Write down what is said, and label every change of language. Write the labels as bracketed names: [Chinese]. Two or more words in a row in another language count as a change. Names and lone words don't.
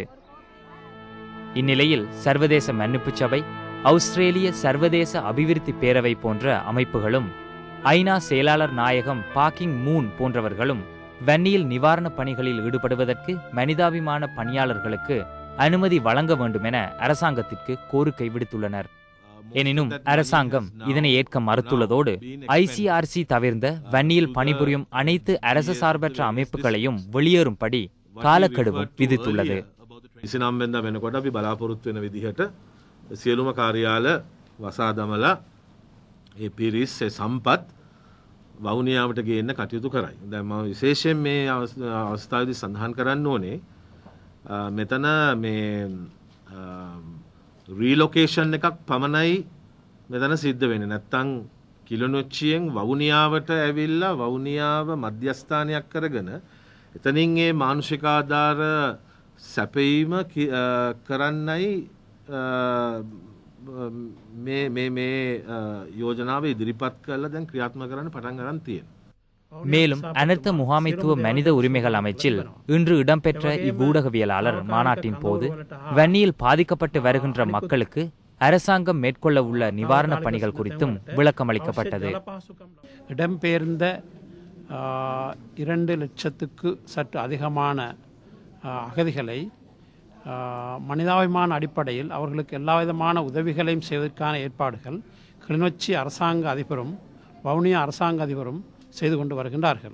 [Tamil] இந்நிலையில் சர்வதேச மன்னிப்பு சபை, ஆஸ்திரேலிய சர்வதேச அபிவிருத்தி பேரவை போன்ற அமைப்புகளும் ஐநா செயலாளர் நாயகம் பாக்கிங் மூன் போன்றவர்களும் வன்னியில் நிவாரணப் பணிகளில் ஈடுபடுவதற்கு மனிதாபிமான பணியாளர்களுக்கு அனுமதி வழங்க வேண்டும் என அரசாங்கத்திற்கு கோரிக்கை விடுத்துள்ளனர். எனினும் அரசாங்கம் இதனை ஏற்க மறுத்துள்ளதோடு ICRC தவிர்ந்த வன்னியில் பணிபுரியும் அனைத்து அரசு சார்பற்ற அமைப்புகளையும் வெளியேறும்படி காலக்கெடுவும் விதித்துள்ளது. [Sinhala] සියලුම කාර්යාල වසා දමලා ඒ පිරිස් සම්පත් වවුනියාවට ගේන්න කටයුතු කරයි. දැන් මම විශේෂයෙන් මේ අවස්ථාවේදී සඳහන් කරන්න ඕනේ මෙතන මේ රීලොකේෂන් එකක් පමණයි මෙතන සිද්ධ වෙන්නේ. නැත්තම් කිලොනොච්චියෙන් වවුනියාවට ඇවිල්ලා වවුනියාව මධ්‍යස්ථානයක් කරගෙන එතනින් ඒ මානුෂික ආධාර සැපීම කරන්නයි මේ යෝජනාව ඉදිරිපත් කරලා දැන් ක්‍රියාත්මක කරන්න පටන් ගන්න තියෙනවා. [Tamil] மேலும் அனர்த்த முகாமைத்துவ மனித உரிமைகள் அமைச்சில் இன்று இடம்பெற்ற இவ்வூடகவியலாளர் மாநாட்டின் போது வன்னியில் பாதிக்கப்பட்டு வருகின்ற மக்களுக்கு அரசாங்கம் மேற்கொள்ள உள்ள நிவாரணப் பணிகள் குறித்தும் விளக்கமளிக்கப்பட்டது. இடம்பெயர்ந்த 2 லட்சத்துக்கு சற்று அதிகமான அகதிகளை மனிதாபிமான அடிப்படையில் அவர்களுக்கு எல்லா விதமான உதவிகளையும் செய்வதற்கான ஏற்பாடுகள் கிளிநொச்சி அரசாங்க அதிபரும் வவுனியா அரசாங்க அதிபரும் செய்து கொண்டு வருகின்றார்கள்.